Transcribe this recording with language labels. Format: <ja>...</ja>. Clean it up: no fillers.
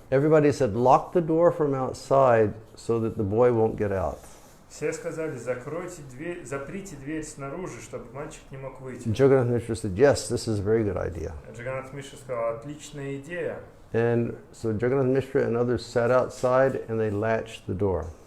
<en>Everybody said, lock the door from outside so that the boy won't get out.</en> <ru>Все сказали, закройте дверь, заприте дверь снаружи, чтобы мальчик не мог выйти.</ru> <en>Jagannath Mishra said, yes, this is a very good idea.</en> <ru>Джаганнат Миша сказал, отличная идея.</ru> <en>And so Jagannath Mishra and others sat outside and they latched the door.</en>